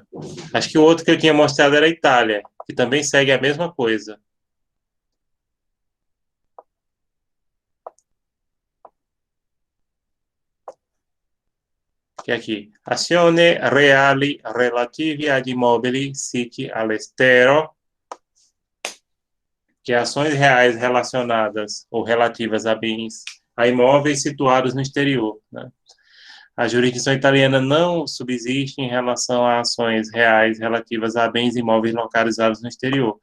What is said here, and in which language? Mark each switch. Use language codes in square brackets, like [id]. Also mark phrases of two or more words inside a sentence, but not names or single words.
[pt] Acho que o outro que eu tinha mostrado era a Itália, que também segue a mesma coisa. Que é aqui, [it] azione reali relative ad immobili siti all'estero, [pt] que é ações reais relacionadas ou relativas a bens, a imóveis situados no exterior, né? A jurisdição italiana não subsiste em relação a ações reais relativas a bens imóveis localizados no exterior.